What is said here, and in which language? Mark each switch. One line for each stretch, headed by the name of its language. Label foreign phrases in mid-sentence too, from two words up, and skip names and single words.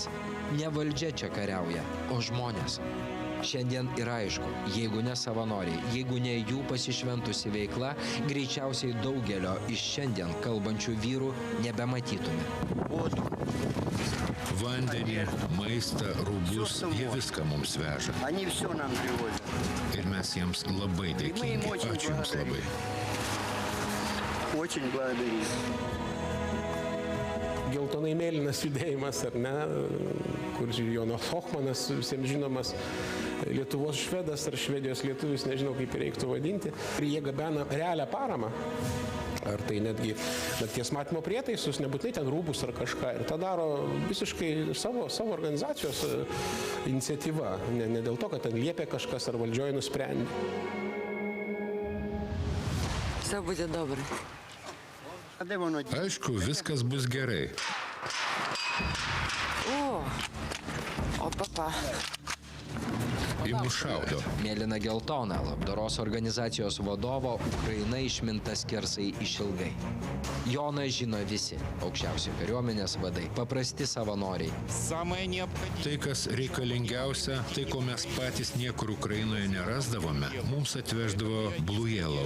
Lithuanian: Ne valdžia čia kariauja, o žmonės. Šiandien yra aišku, jeigu ne savanoriai, jeigu ne jų pasišventusi veikla, greičiausiai daugelio iš šiandien kalbančių vyrų nebematytume. Vandenį, maistą, rūbus, jie viską mums veža.
Russian: Они все нам привозят.
Lithuanian: Ir mes jiems labai dėkingi. Ačiū jums labai.
Russian: Очень благодарим.
Lithuanian: Geltonai mėlynas judėjimas, ar ne, kur Jonas Hochmanas visiems žinomas, Lietuvos švedas ar Švedijos lietuvis, nežinau kaip reiktų vadinti. Ir jie gabena realią paramą. Ar tai netgi nakties matymo prietaisus, nebūtinai ten rūbus ar kažką. Ir tą daro visiškai savo organizacijos iniciatyva. Ne dėl to, kad ten liepia kažkas ar valdžioje nusprendė.
Russian: Все будет добре.
Lithuanian: Aišku, viskas bus gerai.
Russian: О, папа.
Lithuanian: į mus šaudo. Mėlyna geltona labdaros organizacijos vadovo Ukraina išminta skersai išilgai. Joną žino visi - aukščiausi kariuomenės vadai, paprasti savanoriai. Tai, kas reikalingiausia, tai ko mes patys niekur Ukrainoje nerasdavome, mums atveždavo Blue Yellow.